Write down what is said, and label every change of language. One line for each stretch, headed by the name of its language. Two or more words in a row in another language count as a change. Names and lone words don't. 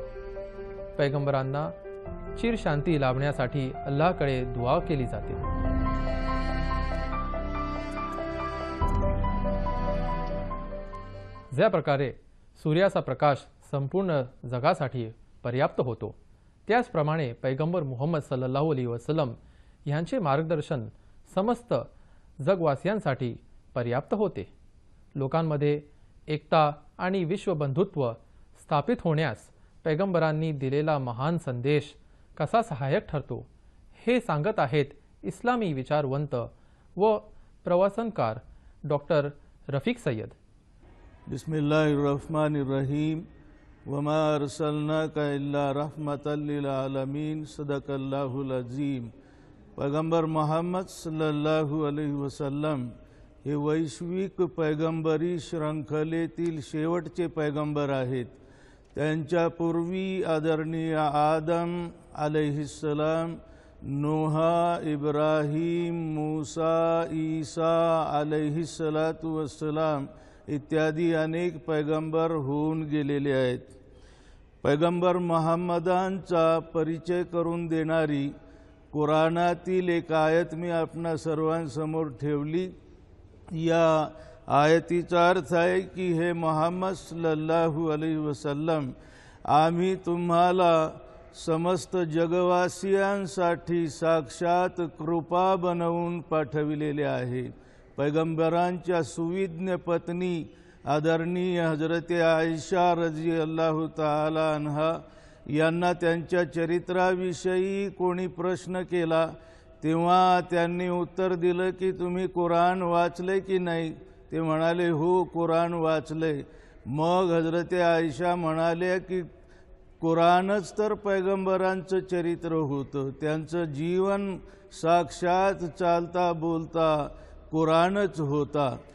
Marathi: पैगंबरांना चिरशांती लाभण्यासाठी अल्लाहकडे दुआ केली जाते. ज्या प्रकारे सूर्याचा प्रकाश संपूर्ण जगासाठी पर्याप्त होतो, त्याचप्रमाणे पैगंबर मुहम्मद
Arabic: صلى الله عليه وسلم
Marathi: यांचे मार्गदर्शन समस्त जगवासियांसाठी पर्याप्त होते. लोकांमध्ये एकता आणि विश्वबंधुत्व स्थापित होण्यास पैगंबरांनी दिलेला महान संदेश कसा सहाय्यक ठरतो हे सांगत आहेत इस्लामी विचारवंत व प्रवचनकार डॉक्टर रफीक सय्यद.
Arabic: بسم الله الرحمن الرحيم. وما أرسلناك إلا رحمة للعالمين. صدق الله العظيم.
Marathi: पैगंबर मोहम्मद
Arabic: صلى الله عليه وسلم
Marathi: हे वैश्विक पैगंबरी श्रंखलेतील शेवटचे पैगंबर आहेत. त्यांच्या पूर्वी आदरणीय आदम अलैहिस्सलाम, नूहा, इब्राहिम, मूसा, ईसा
Arabic: عليه الصلاة والسلام
Marathi: इत्यादी अनेक पैगंबर होऊन गेलेले आहेत. पैगंबर मोहम्मदांचा परिचय करून देणारी कुराणातील एक आयत मी आपणा सर्वांसमोर ठेवली. या आयतीचा अर्थ आहे की हे मोहम्मद
Arabic: صلى الله عليه وسلم,
Marathi: आम्ही तुम्हाला समस्त जगवासियांसाठी साक्षात कृपा बनवून पाठविलेले आहे. पैगंबरांच्या सुविज्ञ पत्नी आदरणीय हजरत आयशा
Arabic: رضي الله تعالى عنها
Marathi: यांना त्यांच्या चरित्राविषयी कोणी प्रश्न केला तेव्हा त्यांनी उत्तर दिलं की तुम्ही कुराण वाचले की नाही. ते म्हणाले हो, कुराण वाचले. मग हजरत आयशा म्हणाले की कुराणच तर पैगंबरांचं चरित्र होतं, त्यांचं जीवन साक्षात चालता बोलता कुराणच होता.